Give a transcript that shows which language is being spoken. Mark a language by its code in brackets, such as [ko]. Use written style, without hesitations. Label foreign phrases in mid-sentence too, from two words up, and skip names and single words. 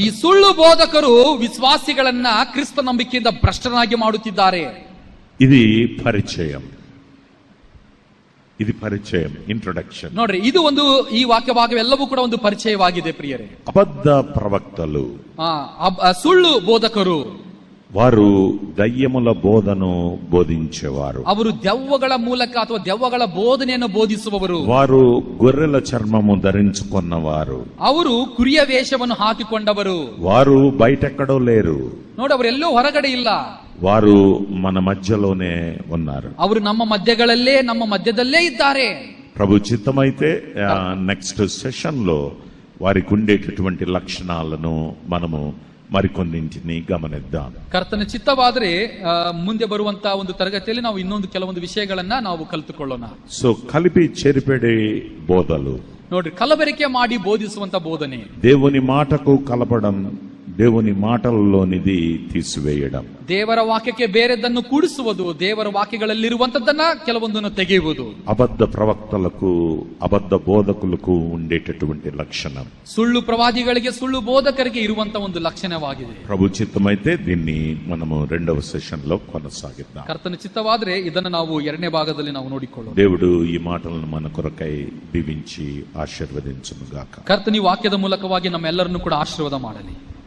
[kn] ಈ ಸುಳ್ಳು ಬೋಧಕರು ವಿಶ್ವಾಸಿಗಳನ್ನ ಕ್ರಿಸ್ತ ನಂಬಿಕೆಯಿಂದ ಭ್ರಷ್ಟನಾಗಿ ಮಾಡುತ್ತಿದ್ದಾರೆ. [te] ఇది పరిచయం, ఇది పరిచయం, ఇంట్రొడక్షన్. [kn] ನೋಡ್ರಿ, ಇದು ಒಂದು ಈ ವಾಕ್ಯ ಭಾಗವೆಲ್ಲವೂ ಕೂಡ ಒಂದು ಪರಿಚಯವಾಗಿದೆ ಪ್ರಿಯರೇ. [te] అబద్ధ ప్రవక్తలు, [kn] ಸುಳ್ಳು ಬೋಧಕರು, [te] వారు దయ్యముల బోధను బోధించేవారు. [kn] ಅವರು ದೆವ್ವಗಳ ಮೂಲಕ ಅಥವಾ ದೆವ್ವಗಳ ಬೋಧನೆಯನ್ನು ಬೋಧಿಸುವವರು. [te] వారు గొర్రెల చర్మము ధరించుకున్నవారు. [kn] ಅವರು ಕುರಿಯ ವೇಷವನ್ನು ಹಾಕಿಕೊಂಡವರು. [te] వారు బయటెక్కడో లేరు. [kn] ನೋಡಿ, ಅವರೆಲ್ಲೂ ಹೊರಗಡೆ ಇಲ್ಲ, [te] వారు మన మధ్యలోనే ఉన్నారు. [kn] ಅವರು ನಮ್ಮ ಮಧ್ಯದಲ್ಲೇ ಇದ್ದಾರೆ. [te] ప్రభు చిత్తమైతే [en] next session [te] లో వారికి ఉండేటటువంటి లక్షణాలను మనము మరికొన్నింటిని గమనిద్దాం. [kn] ಕರ್ತನ ಚಿತ್ತವಾದರೆ ಮುಂದೆ ಬರುವಂತಹ ಒಂದು ತರಗತಿಯಲ್ಲಿ ನಾವು ಇನ್ನೊಂದು ಕೆಲವೊಂದು ವಿಷಯಗಳನ್ನ ನಾವು ಕಲಿತುಕೊಳ್ಳೋಣ. [te] సో కలిపి చెరిపెడే బోధలు, [kn] ನೋಡ್ರಿ, ಕಲಬೆರಕೆ ಮಾಡಿ ಬೋಧಿಸುವಂತ ಬೋಧನೆ, [te] దేవుని మాటకు కలపడం, దేవుని మాటలలోనిది తీసివేయడం, [kn] ದೇವರ ವಾಕ್ಯಕ್ಕೆ ಬೇರೆದನ್ನು ಕೂಡಿಸುವುದು, ದೇವರ ವಾಕ್ಯಗಳಲ್ಲಿರುವಂತದ್ದನ್ನ ಕೆಲವೊಂದನ್ನು ತೆಗೆಯುವುದು. [te] అబద్ధ ప్రవక్తలకు, అబద్ధ బోధకులకు ఉండేటటువంటి లక్షణం, [kn] ಸುಳ್ಳು ಪ್ರವಾದಿಗಳಿಗೆ, ಸುಳ್ಳು ಬೋಧಕರಿಗೆ ಇರುವಂತ ಒಂದು ಲಕ್ಷಣವಾಗಿದೆ. [te] ప్రభు చిత్తమైతే దీన్ని మనము 2వ సెషన్ లో కొనసాగిద్దాం. [kn] ಕರ್ತನ ಚಿತ್ತವಾದ್ರೆ ಇದನ್ನು ನಾವು 2ನೇ ಭಾಗದಲ್ಲಿ ನಾವು ನೋಡಿಕೊಳ್ಳೋಣ. [te] దేవుడు ఈ మాటలను మన కొరకై దీవించి ఆశీర్వదించును గాక. [kn] ಕರ್ತನಿ ವಾಕ್ಯದ ಮೂಲಕವಾಗಿ ನಮ್ಮೆಲ್ಲರನ್ನು ಕೂಡ ಆಶೀರ್ವಾದ ಮಾಡಲಿ.